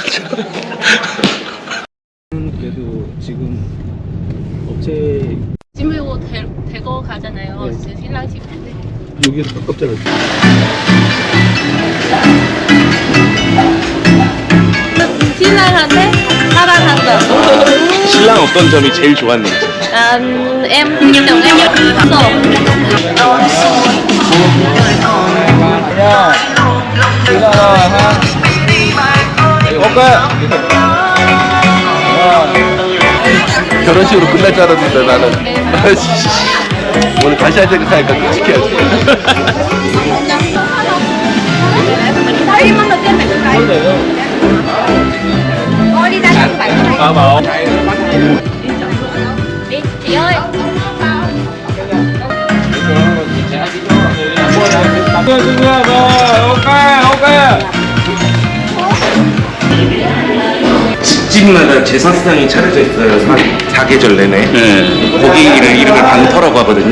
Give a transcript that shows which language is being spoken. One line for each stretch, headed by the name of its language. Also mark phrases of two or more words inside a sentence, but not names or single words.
Korean: 그래도 지금 업체 짐을 이거 대거 가잖아요. 네. 신랑 집. 여기서 가깝잖아요. 신랑한테 사랑한다. 신랑 어떤 점이 제일 좋았는지.
Vietnamese: Em thích chồng em
Korean: 결혼식으로 끝날 줄 알았는데 나는 오늘 다시 할 생각하니까 끔찍해야지.
Vietnamese: Chị ơi.
Korean: 집집마다 제사상이 차려져 있어요. 사계절 내내. 네. 거기를 이름을 방터라고 하거든요.